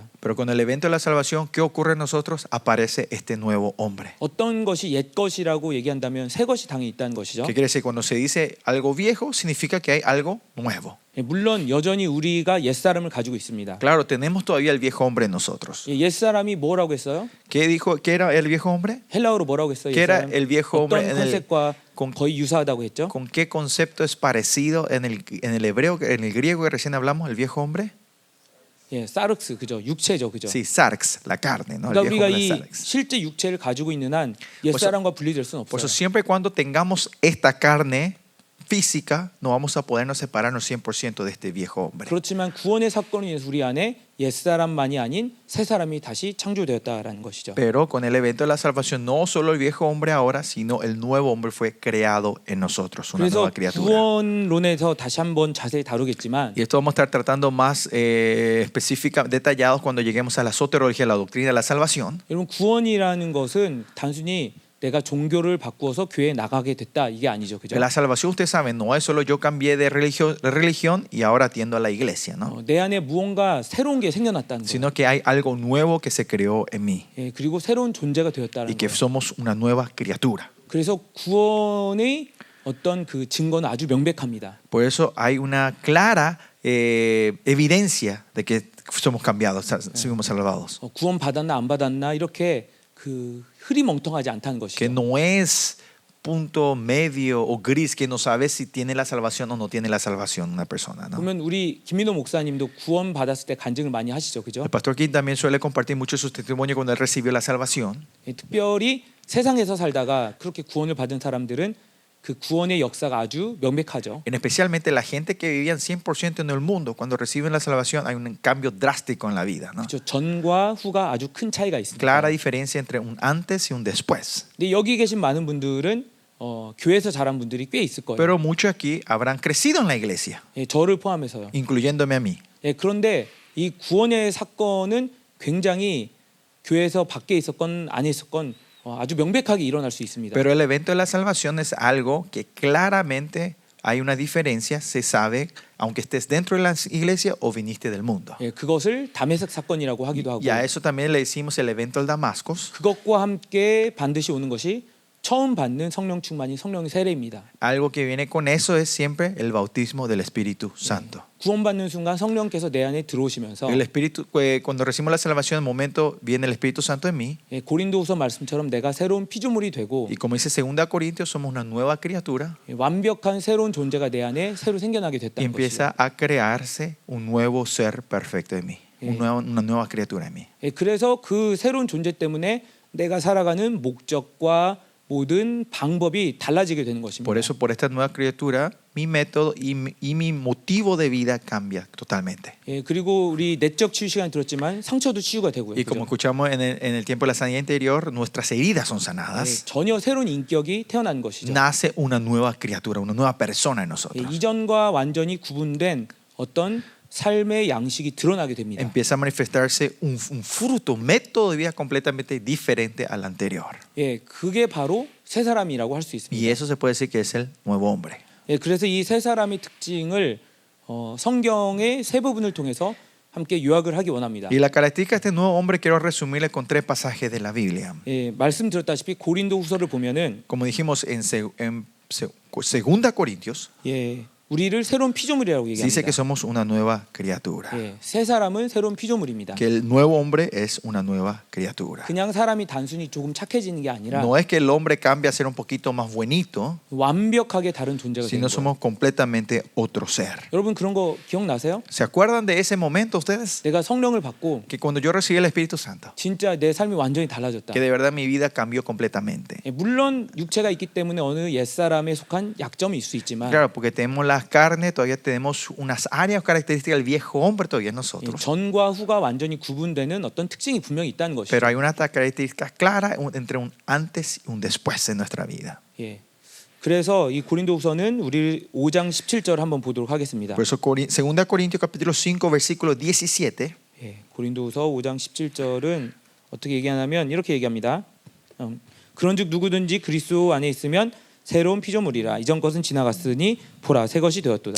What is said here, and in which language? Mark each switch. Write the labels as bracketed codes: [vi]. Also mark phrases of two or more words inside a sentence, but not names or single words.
[es] Pero con el evento de la salvación, ¿qué ocurre en nosotros? Aparece este nuevo hombre. [ko] 어떤 것이 옛 것이라고 얘기한다면 새 것이 당연히 있다는 것이죠. [es] ¿Qué quiere decir? Cuando se dice algo viejo, significa que hay algo nuevo. [ko] 물론 여전히 우리가 옛 사람을 가지고 있습니다. [es] Claro, tenemos todavía el viejo hombre en nosotros. [ko] 옛 사람이 뭐라고 했어요? [es] ¿Qué dijo? ¿Qué era el viejo hombre? [ko] 헬라어로 뭐라고 했어요? [es] ¿Qué era el viejo hombre [ko] 어떤 [es] en el, [ko] 컨셉과 [es] con, [ko] 거의 유사하다고 했죠? [es] con qué concepto es parecido en el hebreo, en el griego que recién hablamos, el viejo hombre? [ko] 사르크스, 그죠? 육체죠, 그죠? [es] Sí, sarx, la carne, ¿no? El [ko] 그러니까 [es] viejo [ko] 우리가 [es] hombre [ko] 이 [es] sarx. [ko] 실제 육체를 가지고 있는 한 옛 사람과 분리될 수는 [es] Por eso [ko] 없어요. [es] siempre y cuando tengamos esta carne física, no vamos a podernos separarnos 100% de este viejo hombre. [ko] 그렇지만 구원의 사건으로 인해서 우리 안에 옛 사람만이 아닌 새 사람이 다시 창조되었다라는 것이죠. [es] Pero con el evento de la salvación, no solo el viejo hombre ahora, sino el nuevo hombre fue creado en nosotros, una [ko] 그래서 [es] nueva criatura. [ko] 구원론에서 다시 한번 자세히 다루겠지만 [es] Y esto vamos a estar tratando más específica, detallados cuando lleguemos a la soterología, la doctrina de la salvación. [ko] 여러분 구원이라는 것은 단순히 내가 종교를 바꾸어서 교회에 나가게 됐다 이게 아니죠, 그죠? [es] La salvación, ustedes saben, no es solo yo cambié de religión y ahora atiendo a la iglesia, ¿no? [ko] 내 안에 무언가 새로운 게 생겨났다는 거예요. [es] Sino que hay algo nuevo que se creó en mí [ko] 그리고 새로운 존재가 [es] y [ko] 되었다는 [es] que [ko] 거예요. [es] somos una nueva criatura. [ko] 그래서 구원의 어떤 그 증거는 아주 명백합니다. [es] Por eso hay una clara evidencia de que somos cambiados, somos salvados. [ko] 구원 받았나 안 받았나 이렇게 그 흐리멍텅하지 않다는 [es] Que [ko] 것이죠. [es] no es punto medio o gris que no sabe si tiene la salvación o no tiene la salvación una persona, ¿no? [ko] 보면 우리 김민호 목사님도 구원 받았을 때 간증을 많이 하시죠, 그죠? [es] El pastor Kim también suele compartir mucho su testimonio cuando él recibió la salvación. [ko] 특별히 세상에서 살다가 그렇게 구원을 받은 사람들은 그 구원의 역사가 아주 명백하죠. [es] En especialmente la gente que vivían 100% en el mundo, cuando reciben la salvación hay un cambio drástico en la vida, ¿no? [ko] 그렇죠. 전과 후가 아주 큰 차이가 있습니다. [es] Clara diferencia entre un antes y un después. [ko] 근데 여기 계신 많은 분들은 교회에서 자란 분들이 꽤 있을 거예요. [es] Pero muchos aquí habrán crecido en la iglesia, [ko] 예, 저를 포함해서요. [es] incluyéndome a mí. [ko] 예, 그런데 이 구원의 사건은 굉장히 교회에서 밖에 있었건 안에 있었건 아주 명백하게 일어날 수 있습니다. [es] Pero el evento de la salvación es algo que claramente hay una diferencia, se sabe, aunque estés dentro de la iglesia o viniste del mundo. [ko] 예, 그것을 다메섹 사건이라고 하기도 하고 [es] Y a eso también le decimos el evento del Damascus, [ko] 그것과 함께 반드시 오는 것이 처음 받는 성령 충만이 성령의 세례입니다. [es] algo que viene con eso es siempre el bautismo del Espíritu Santo. [ko] 구원받는 순간 성령께서 내 안에 들어오시면서 [es] El Espíritu, cuando recibimos la salvación, en el momento viene el Espíritu Santo en mí. [ko] 예, 고린도후서 말씀처럼 내가 새로운 피조물이 되고 [es] Y como dice 2 Corintios, somos una nueva criatura. [ko] 예, 완벽한 새로운 존재가 내 안에 새로 생겨나게 [es] Y [ko] 됐다는 것이죠. [es] empieza a crearse un nuevo ser perfecto en mí, una nueva criatura en mí. [ko] 예, 그래서 그 새로운 존재 때문에 내가 살아가는 목적과 모든 방법이 달라지게 되는 것입니다. [es] Por eso, por esta nueva criatura, mi método y mi motivo de vida cambia totalmente. [ko] 예, 그리고 우리 내적 치유 시간 들었지만 상처도 치유가 되고요. [es] Y como [ko] 그죠? [es] escuchamos en el tiempo de la sanidad interior, nuestras heridas son [ko] 예, [es] sanadas. [ko] 전혀 새로운 인격이 태어난 것이죠. [es] Nace una nueva criatura, una nueva persona en [ko] 예, [es] nosotros. [ko] 이전과 완전히 구분된 어떤 삶의 양식이 드러나게 됩니다. [es] Empieza a manifestarse un fruto, un método de vida completamente diferente al anterior. [ko] 예, 그게 바로 새 사람이라고 할 수 [es] Y [ko] 있습니다. [es] eso se puede decir que es el nuevo hombre. [ko] 예, 그래서 이 새 사람의 특징을 성경의 세 부분을 통해서 함께 요약을 하기 원합니다. [es] Y la característica de este nuevo hombre quiero resumirle con 3 pasajes de la Biblia. [ko] 예, 말씀드렸다시피 고린도후서를 보면은 [es] Como dijimos en 2 Corintios, [ko] 예, 우리를 새로운 피조물이라고 [es] dice [ko] 얘기합니다. [es] que somos una nueva criatura. [ko] 예, 새 사람은 새로운 피조물입니다. [es] Que el nuevo hombre es una nueva criatura. [ko] 그냥 사람이 단순히 조금 착해지는 게 아니라 [es] No es que el hombre cambie a ser un poquito más bonito, [ko] 완벽하게 다른 존재가 되는 [es] sino [ko] 거예요. [es] somos completamente otro ser. [ko] 여러분 그런 거 기억나세요? [es] ¿Se acuerdan de ese momento ustedes? [ko] 내가 성령을 받고 [es] Que cuando yo recibí el Espíritu Santo, [ko] 진짜 내 삶이 완전히 달라졌다. [es] que de verdad mi vida cambió completamente. [ko] 예, 물론 육체가 있기 때문에 어느 옛사람에 속한 약점이 있을 수 있지만 [es] Claro, porque tenemos la carne, todavía tenemos unas áreas características del viejo hombre todavía en [ko] 예, [es] nosotros. [ko] 전과 후가 완전히 구분되는 어떤 특징이 분명히 있다는 것이죠. [es] Pero hay una característica clara entre un antes y un después en nuestra vida. [ko] 예. 그래서 이 고린도후서는 우리 5장 17절 한번 보도록 하겠습니다. [es] Por eso 2 Corintios capítulo 5 versículo 17 [ko] 예, 고린도후서 5장 17절은 어떻게 얘기하냐면 이렇게 얘기합니다. 그런즉 누구든지 그리스도 안에 있으면 새로운 피조물이라 이전 것은 지나갔으니 보라 새 것이 되었도다.